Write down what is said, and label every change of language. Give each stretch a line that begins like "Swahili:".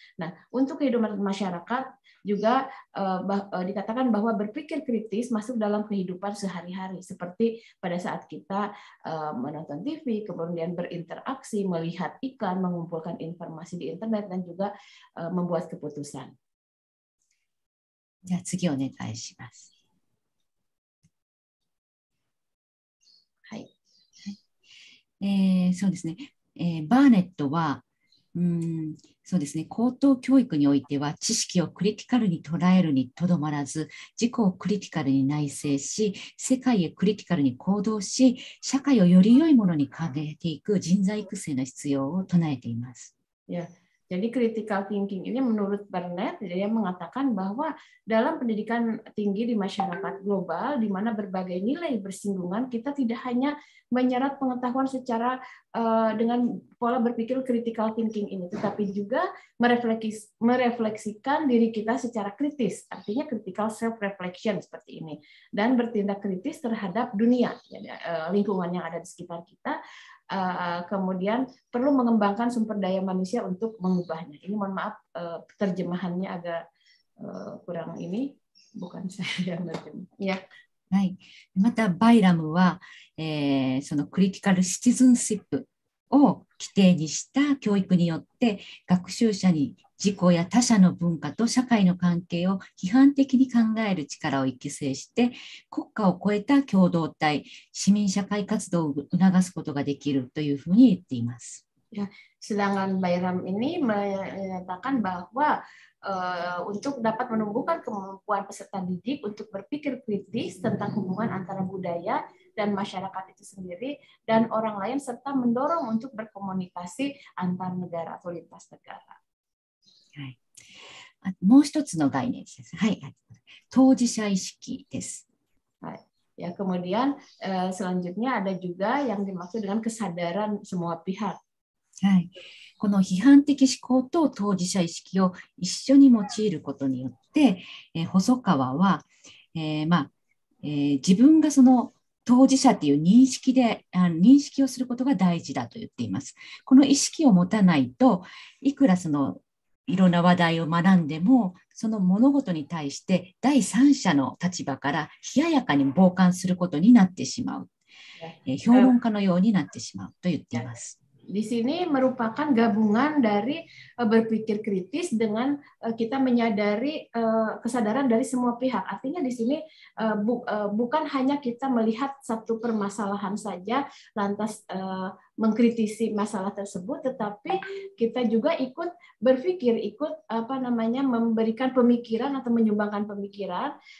Indonesian: Nah, untuk kehidupan masyarakat juga dikatakan bahwa berpikir kritis masuk dalam kehidupan sehari-hari, seperti pada saat kita menonton TV, kemudian berinteraksi, melihat iklan, mengumpulkan informasi di internet, dan juga membuat keputusan.
Japanese: じゃあ次お願いします。はい。そうですね。バーネットはそうですね、高等教育においては知識をクリティカルに捉えるにとどまらず、自己をクリティカルに内省し、世界へクリティカルに行動し、社会をより良いものに変えていく人材育成の必要を唱えています。
English: Yeah.
Indonesian: Jadi critical thinking ini menurut Burnett, dia mengatakan bahwa dalam pendidikan tinggi di masyarakat global, di mana berbagai nilai bersinggungan, kita tidak hanya menyerap pengetahuan secara dengan pola berpikir critical thinking ini, tetapi juga merefleksikan diri kita secara kritis, artinya critical self-reflection seperti ini, dan bertindak kritis terhadap dunia, lingkungan yang ada di sekitar kita. Kemudian perlu mengembangkan sumber daya manusia untuk mengubahnya. Ini mohon maaf terjemahannya agak kurang ini, bukan saya yang terjemah. Ya.
Japanese: はい、またバイラムは、そのクリティカルシティズンシップを規定にした教育によって学習者に自己や他者の文化と社会の関係を批判的に考える力を育成して国家を超えた共同体、市民社会活動を促すことができるというふうに言っています。
Indonesian: Sedangkan Bayram ini menyatakan bahwa untuk dapat menumbuhkan kemampuan peserta didik untuk berpikir kritis tentang hubungan antara budaya dan masyarakat itu sendiri dan orang lain serta mendorong untuk berkomunikasi antar negara atau lintas negara.
Japanese: はい、もう一つの概念です。はい、当事者意識です。はい。
Indonesian: Ya, kemudian selanjutnya ada juga yang dimaksud dengan kesadaran semua pihak.
Japanese: はい、この批判的思考と当事者意識を一緒に用いることによって、細川は、自分がその当事者という認識をすることが大事だと言っています。この意識を持たないといくらそのいろんな話題を学んでもその物事に対して第三者の立場から冷ややかに傍観することになってしまう、評論家のようになってしまうと言っています。
Indonesian: Di sini merupakan gabungan dari berpikir kritis dengan kita menyadari kesadaran dari semua pihak. Artinya di sini bukan hanya kita melihat satu permasalahan saja lantas mengkritisi masalah tersebut, tetapi kita juga ikut berpikir, ikut memberikan pemikiran atau menyumbangkan pemikiran.